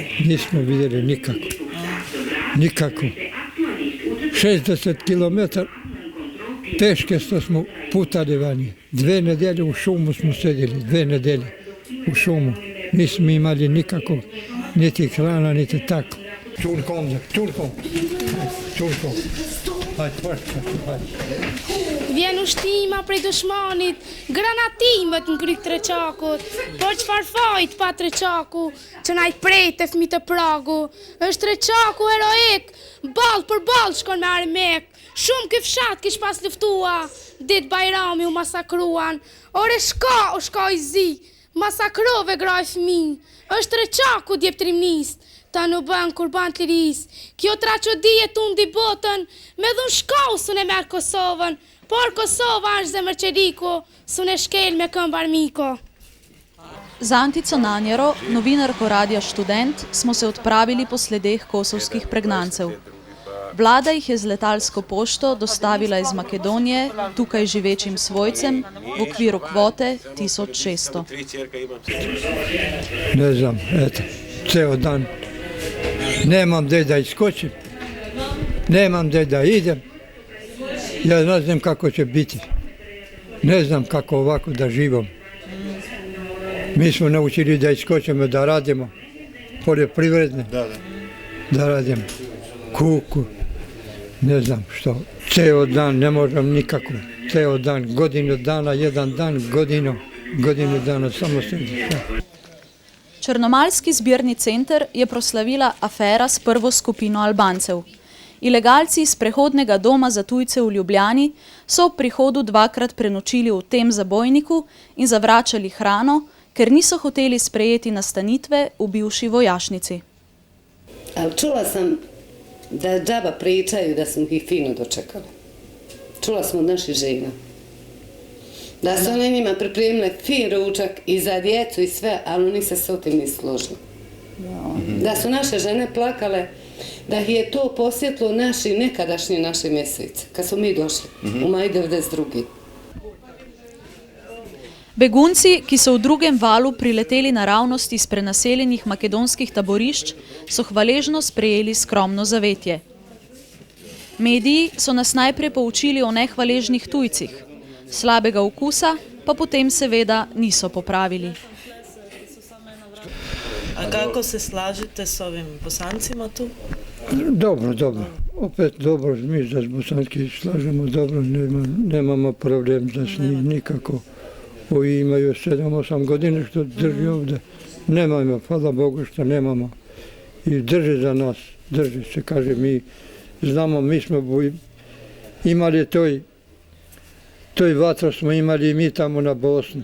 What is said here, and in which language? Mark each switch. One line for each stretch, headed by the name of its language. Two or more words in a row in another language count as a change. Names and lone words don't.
Serbian: Nismo vidjeli nikako. Nikako. 60 km teške što smo putali vani. 2 nedelje u šumu smo sedjeli, 2 nedelje u šumu. Nismo imali nikakvog, niti hrana, niti tako. Turkom. Hajde.
Albanian: Vjen ushtima prej dëshmanit, granatimet në kryt Treçakut, por çfarë fajt pa Treçaku, që na i prejtë e fëmijët e Pragu. Është Treçaku heroik, ball për ball shkon me armek. Shumë ky fshat kish pas luftua, dit Bajrami u masakruan. Ore shka i zi, masakrove graj fëmijë. Është Treçaku djep trimnist. Ta në bën kurban të liris. Kjo traçodije tundi botën, me dhun shkau su ne merë Kosovën, por Kosova është zemër qeliku, su ne shkel me këmb armiko.
Slovenian: Za Antico Nanjero, novinarko Radija Študent, smo se odpravili po sledeh kosovskih pregnancev. Vlada jih je z letalsko pošto dostavila iz Makedonije, tukaj živečim svojcem, v okviru kvote 1600.
Serbian: Ne znam, eto, ceo dan. Nemam gdje da iskočim, nemam gdje da idem. Ja ne znam kako će biti. Ne znam kako ovako da živom. Mi smo naučili da iskočimo, da radimo poljoprivredne, da radimo kuku, ne znam što. Ceo dan ne možem nikako, ceo dan, godinu dana, jedan dan, godinu dana, samo sediš.
Slovenian: Črnomaljski zbirni center je proslavila afera s prvo skupino Albancev. Ilegalci iz prehodnega doma za tujce v Ljubljani so ob prihodu 2-krat prenočili v tem zabojniku in zavračali hrano, ker niso hoteli sprejeti nastanitve v bivši vojašnici.
Bosnian: Ali čula sam da džaba pričaju da smo ih fino dočekali. Čula smo od naših žena. Da su one njima pripremile fin ručak i za djecu i sve, ali oni se s tim nisu složili. Da su naše žene plakale da ih je to posjetilo nekadašnji naši mjeseci, kad smo mi došli, u maj 92.
Slovenian: Begunci, ki so v drugem valu prileteli naravnost iz prenaseljenih makedonskih taborišč, so hvaležno sprejeli skromno zavetje. Mediji so nas najprej poučili o nehvaležnih tujcih, slabega okusa pa potem seveda niso popravili.
Serbian: A kako se slažete s ovim Bosancima tu? Dobro, dobro. Opet dobro, mi da s Bosanski slažemo dobro, nemamo problem da s njih nikako. Ovi imaju 7-8 godina što drži ovdje. Nemamo, hvala Bogu što nemamo. I drži za nas, drži se, kaže mi znamo, mi smo imali toj vatro smo imali i mi tamo na Bosnu.